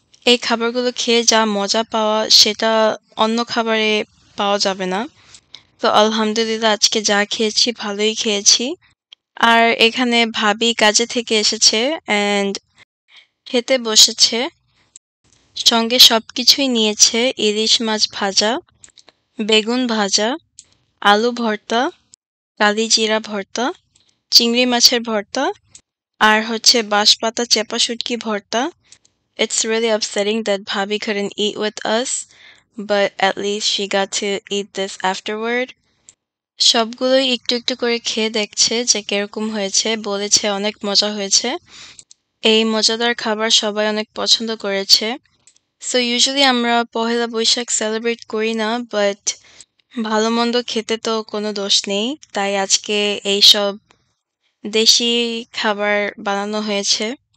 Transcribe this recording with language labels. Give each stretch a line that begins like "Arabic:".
Bangla: এই খাবারগুলো খেয়ে যা মজা পাওয়া সেটা অন্য খাবারে পাওয়া যাবে না। তো আলহামদুলিল্লাহ আজকে যা খেয়েছি ভালোই খেয়েছি। আর এখানে ভাবি কাজে থেকে এসেছে and খেতে বসেছে। সঙ্গে সবকিছুই নিয়েছে, ইলিশ মাছ ভাজা, বেগুন ভাজা, আলু ভর্তা, কালিজিরা ভর্তা, চিংড়ি মাছের ভর্তা, আর হচ্ছে বাঁশপাতা চেপা শুটকি ভর্তা।
English: It's really upsetting that Bhabhi couldn't eat with us, but at least she got to eat this afterward.
Bangla: সবগুলোই একটু একটু করে খেয়ে দেখছে যে কিরকম হয়েছে, বলেছে অনেক মজা হয়েছে। এই মজাদার খাবার সবাই অনেক পছন্দ করেছে। সো ইউজুয়ালি আমরা পহেলা বৈশাখ সেলিব্রেট করি না, বাট ভালো মন্দ খেতে তো কোনো দোষ নেই, তাই আজকে এইসব দেশি খাবার বানানো হয়েছে।